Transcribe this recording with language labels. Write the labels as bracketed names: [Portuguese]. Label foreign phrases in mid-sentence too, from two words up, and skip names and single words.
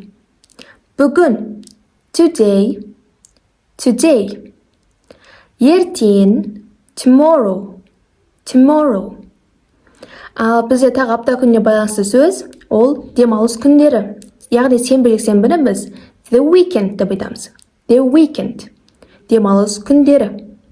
[Kazakh] Бүгін, today. Ертең, tomorrow. Ал бізде тағы апта күніне байланысты сөз, ол демалыс күндері. Яғни сенбі жексенбіні біз [English] the weekend [Kazakh] деп айтамыз. [English] The weekend. [Kazakh] Демалыс күндері.